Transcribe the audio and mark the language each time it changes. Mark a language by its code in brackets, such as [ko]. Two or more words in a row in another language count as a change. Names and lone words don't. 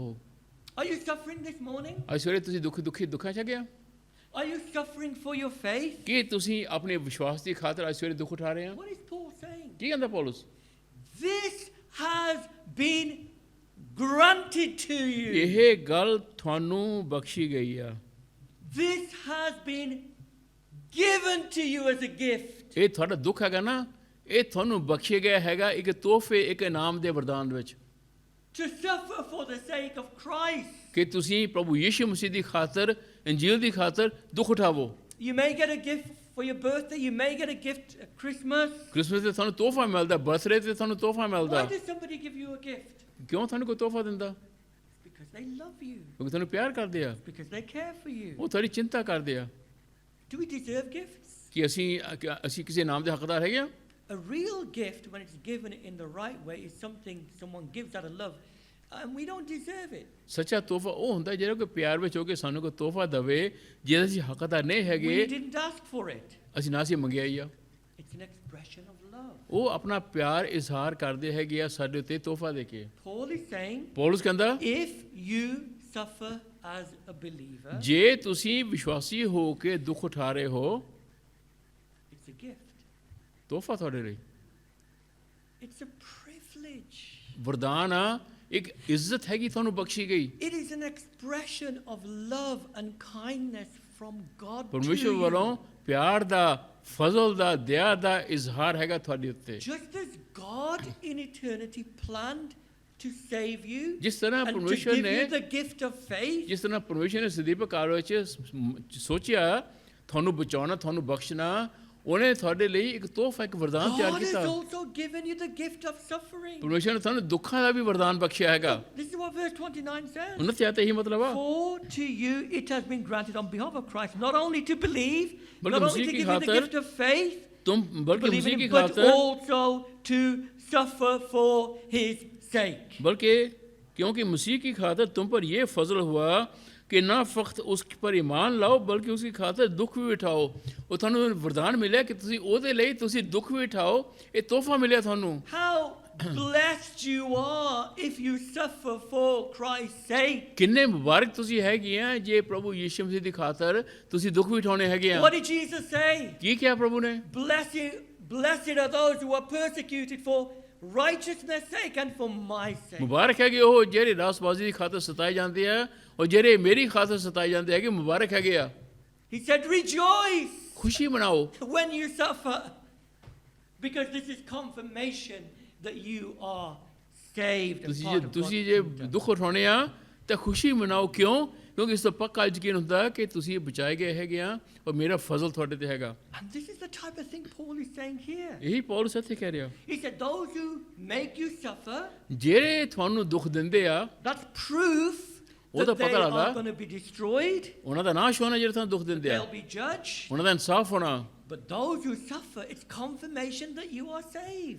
[en] Are you suffering this morning? [pa] ਅੱਜ ਸਵੇਰੇ ਤੁਸੀਂ ਦੁੱਖਾਂ ਚ ਗਿਆ [en] Are you suffering for your faith? [pa] ਕਿ ਤੁਸੀਂ ਆਪਣੇ ਵਿਸ਼ਵਾਸ ਦੀ ਖਾਤਰ ਅੱਜ ਸਵੇਰੇ ਦੁੱਖ ਉਠਾ ਰਹੇ ਆ? [en] What is Paul saying? [pa] ਕੀ ਕਹਿੰਦਾ ਪੌਲਸ? [en] This has been granted to you. [pa] ਇਹ ਗੱਲ ਤੁਹਾਨੂੰ ਬਖਸ਼ੀ ਗਈ ਆ। [en] This has been given to you as a gift. [pa] ਇਹ ਤੁਹਾਡਾ ਦੁੱਖ ਹੈਗਾ ਨਾ, ਇਹ ਤੁਹਾਨੂੰ ਬਖਸ਼ਿਆ ਗਿਆ ਹੈਗਾ ਇੱਕ ਤੋਹਫੇ, ਇੱਕ ਇਨਾਮ ਦੇ ਵਰਦਾਨ ਵਿੱਚ, [en] To suffer for the sake of Christ. [pa] ਕਿ ਤੁਸੀਂ ਪ੍ਰਭੂ ਯੀਸ਼ੂ ਮਸੀਹ ਦੀ ਖਾਤਰ, ਇੰਜੀਲ ਦੀ ਖਾਤਰ ਦੁੱਖ ਉਠਾਵੋ। [en] You may get a gift for your birthday. You may get a gift at Christmas. [pa] ਕ੍ਰਿਸਮਸ ਤੇ ਤੁਹਾਨੂੰ ਤੋਹਫਾ ਮਿਲਦਾ, ਬਰਥਡੇ ਤੇ ਤੁਹਾਨੂੰ ਤੋਹਫਾ ਮਿਲਦਾ। [en] Why does somebody give you a gift? [pa] ਕਿਉਂ ਤੁਹਾਨੂੰ ਕੋਈ ਤੋਹਫਾ ਦਿੰਦਾ? [en] Because they love you. [pa] ਕਿਉਂਕਿ ਤੁਹਾਨੂੰ ਪਿਆਰ ਕਰਦੇ ਆ, [en] Because they care for you. [pa] ਉਹ ਤੁਹਾਡੀ ਚਿੰਤਾ ਕਰਦੇ ਆ। [en] Do we deserve gifts? [pa] ਕਿ ਅਸੀਂ ਕਿਸੇ ਨਾਮ ਦੇ ਹੱਕਦਾਰ ਹੈਗੇ ਆ? [en] A real gift, when it's given in the right way, is something someone gives out of love, and we don't deserve it. [pa] ਸੱਚਾ ਤੋਹਫਾ ਉਹ ਹੁੰਦਾ ਜਿਹੜਾ ਕੋਈ ਪਿਆਰ ਵਿੱਚ ਹੋ ਕੇ ਸਾਨੂੰ ਕੋਈ ਤੋਹਫਾ ਦੇਵੇ ਜਿਹਦਾ ਅਸੀਂ ਹੱਕਦਾਰ ਨਹੀਂ [en] We [pa] ਹੈਗੇ, [en] didn't ask for it. [pa] ਅਸੀਂ ਨਾ ਸੀ ਮੰਗਿਆ ਹੀ ਆ। [en] It's an expression of love. [pa] ਉਹ ਆਪਣਾ ਪਿਆਰ ਇਜ਼ਹਾਰ ਕਰਦੇ ਹੈਗੇ ਆ ਸਾਡੇ ਉੱਤੇ ਤੋਹਫਾ ਦੇ ਕੇ। [en] Paul is saying, [pa] ਪੌਲਸ ਕਹਿੰਦਾ, [en] if you suffer as a believer, [pa] ਜੇ ਤੁਸੀਂ ਵਿਸ਼ਵਾਸੀ ਹੋ ਕੇ ਦੁੱਖ ਉਠਾ ਰਹੇ ਹੋ, [en] it's a gift. [pa] ਤੋਹਫਾ ਤੁਹਾਡੇ ਲਈ [en] It's a privilege. [pa] ਵਰਦਾਨ ਆ, ਇੱਕ ਇੱਜ਼ਤ ਹੈਗੀ ਤੁਹਾਨੂੰ ਬਖਸ਼ੀ ਗਈ। [en] It is an expression of love and kindness from God to [pa] ਪਰਮੇਸ਼ਵਰ [en] you. [pa] ਵੱਲੋਂ ਪਿਆਰ ਦਾ, ਫਜ਼ਲ ਦਾ, ਦਇਆ ਦਾ ਇਜ਼ਹਾਰ ਹੈਗਾ ਤੁਹਾਡੇ ਉੱਤੇ। [en] Just as God in eternity planned to save you [pa] ਜਿਸ ਤਰ੍ਹਾਂ [en] and to [pa] ਪਰਮੇਸ਼ਵਰ [en] give [pa] ਨੇ [en] you the gift of faith, [pa] ਜਿਸ ਤਰ੍ਹਾਂ ਪਰਮੇਸ਼ਵਰ ਨੇ ਸਦੀਪ ਕਾਲ ਵਿੱਚ ਸੋਚਿਆ ਤੁਹਾਨੂੰ ਬਚਾਉਣਾ, ਤੁਹਾਨੂੰ ਬਖਸ਼ਣਾ, ਉਹਨੇ ਤੁਹਾਡੇ ਲਈ ਇੱਕ ਤੋਹਫਾ, ਇੱਕ ਵਰਦਾਨ ਤਿਆਰ [en] God has [pa] ਕੀਤਾ। [en] also given you the gift of suffering. [pa] ਪਰਮੇਸ਼ਵਰ ਨੇ ਤੁਹਾਨੂੰ ਦੁੱਖਾਂ ਦਾ ਵੀ ਵਰਦਾਨ ਬਖਸ਼ਿਆ ਹੈਗਾ। [en] This is what verse 29 says. [pa] ਉਹਨਾਂ ਤੇ ਆਤੇ ਇਹੀ ਮਤਲਬ ਆ। [en] For to you it has been granted on behalf of Christ, not only to believe, [ur] बल्कि [en] not only [ur] मसीह [en] to [ur] की [en] give you the [ur] खातिर [en] gift of faith, [ur] تم بلکہ [en] believe [ur] मसीह [en] in [ur] की [en] him, but [ur] खातिर, [en] also to suffer for his sake. [ur] بلکہ کیونکہ مسیح کی خاطر تم پر یہ فضل ہوا کہ نہ فقط اس پر ایمان لاؤ بلکہ اس کی خاطر دکھ بھی اٹھاؤ. [pa] ਉਹ ਤੁਹਾਨੂੰ ਵਰਦਾਨ ਮਿਲਿਆ ਕਿ ਤੁਸੀਂ ਉਹਦੇ ਲਈ ਤੁਸੀਂ ਦੁੱਖ ਵੀ ਉਠਾਓ। ਇਹ ਤੋਹਫਾ ਮਿਲਿਆ ਤੁਹਾਨੂੰ। [en] How blessed you are if you suffer for Christ's sake. [pa] ਕਿੰਨੇ ਮੁਬਾਰਕ ਤੁਸੀਂ ਹੈਗੇ ਆ ਜੇ ਪ੍ਰਭੂ ਯੀਸ਼ੂ ਮਸੀਹ ਦੀ ਖਾਤਰ ਤੁਸੀਂ ਦੁੱਖ ਵੀ ਉਠਾਉਣੇ ਹੈਗੇ ਆ। [en] What did Jesus say? [pa] ਕੀ ਕਿਹਾ ਪ੍ਰਭੂ ਨੇ? [en] Blessed are those who are persecuted for righteousness' sake and for my sake. [pa] ਮੁਬਾਰਕ ਹੈਗੇ ਉਹ ਜਿਹੜੇ ਰਾਸਬਾਜ਼ੀ ਦੀ ਖਾਤਰ ਸਤਾਏ ਜਾਂਦੇ ਆ ਔਰ ਜਿਹੜੇ ਮੇਰੀ ਖਾਤਰ ਸਤਾਏ ਜਾਂਦੇ ਹੈਗੇ, ਮੁਬਾਰਕ ਹੈਗੇ ਆ। [en] He said, rejoice [pa] ਖੁਸ਼ੀ ਮਨਾਓ [en] when you suffer, because this is confirmation that you are saved and part of God's [pa] ਤੁਸੀਂ ਜੇ [en] kingdom. [pa] ਦੁੱਖ ਉਠਾਉਣੇ ਆ ਤਾਂ ਖੁਸ਼ੀ ਮਨਾਓ। ਕਿਉਂ? ਕਿਉਂਕਿ ਇਸ ਤੋਂ ਪੱਕਾ ਯਕੀਨ ਹੁੰਦਾ ਕਿ ਤੁਸੀਂ ਬਚਾਏ ਗਏ ਹੈਗੇ ਆ ਔਰ ਮੇਰਾ ਫਜ਼ਲ ਤੁਹਾਡੇ ਤੇ ਹੈਗਾ। [en] And this is the type of thing Paul is saying here. [pa] ਇਹੀ ਪੌਲਸ ਇੱਥੇ ਕਹਿ ਰਿਹਾ। [en] He said, those who make you suffer, [pa] ਜਿਹੜੇ ਤੁਹਾਨੂੰ ਦੁੱਖ ਦਿੰਦੇ ਆ, [en] that's proof [pa] ਉਹ ਤਾਂ [en] that they [pa] ਪਤਾ ਲੱਗਦਾ [en] are going to be destroyed, [pa] ਉਹਨਾਂ ਦਾ ਨਾਸ਼ ਹੋਣਾ ਜਿਹੜੇ ਤੁਹਾਨੂੰ ਦੁੱਖ ਦਿੰਦੇ ਆ, [en] they'll be judged. [pa] ਉਹਨਾਂ ਦਾ ਇਨਸਾਫ ਹੋਣਾ। [en] But those who suffer, it's confirmation that you are saved.